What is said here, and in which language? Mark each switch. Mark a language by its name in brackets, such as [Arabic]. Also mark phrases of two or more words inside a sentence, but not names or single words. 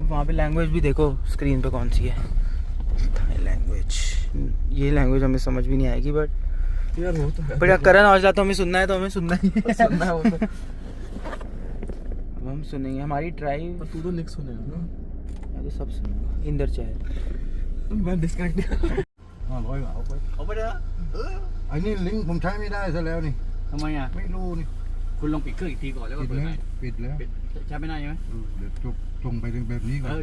[Hindi] वहाँ पे लैंग्वेज भी देखो स्क्रीन पे कौन सी है, [English] Thai language. [Hindi] ये लैंग्वेज हमें समझ भी नहीं आएगी, बट यार वो तो है। बट करण औजला तो हमें सुनना है, तो हमें सुनना ही है। सुनना है वो तो। अब हम सुनेंगे हमारी ट्राई। पर तू तो निक सुनेगा ना? मैं तो सब सुनूंगा। इंदर चहल। मैं डिस्कनेक्ट। [Thai] ร้อยเอาไป เอาไปเถอะ ไอ้นี่ลิงก์ผมใช้ไม่ได้ซะแล้วนี่ ทำไมอ่ะ ไม่รู้นี่ คุณลองปิดเครื่องอีกทีก่อนแล้วก็ ปิด เปิด แล้ ให ว ม่ ปิดแล้ว ปิดใช้ไม่ได้ใช่ไหม เดี๋ยวส่งไปแบบนี้ก่อน